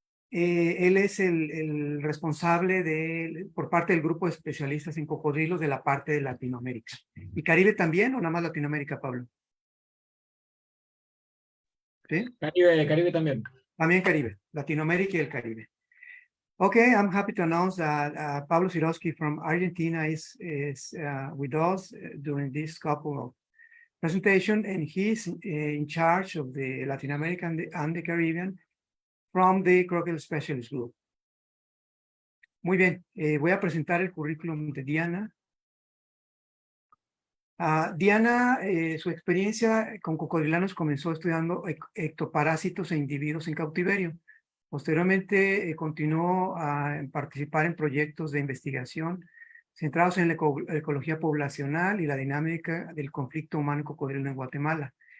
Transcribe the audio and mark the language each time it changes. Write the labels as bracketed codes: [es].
[es] Él es el responsable por parte del grupo de especialistas en cocodrilos de la parte de Latinoamérica. ¿Y Caribe también o nada más Latinoamérica, Pablo? ¿Sí? Caribe también. También Caribe, Latinoamérica y el Caribe. [en] Okay, I'm happy to announce that Pablo Sirovsky from Argentina is with us during this couple of presentation, and he's in charge of the Latin America and the Caribbean from the Crocodile Specialist Group. [es] Muy bien, voy a presentar el currículum de Diana. Diana, su experiencia con cocodrilanos comenzó estudiando ectoparásitos e individuos en cautiverio. Posteriormente continuó a participar en proyectos de investigación centrados en la ecología poblacional y la dinámica del conflicto humano-cocodrilo en Guatemala.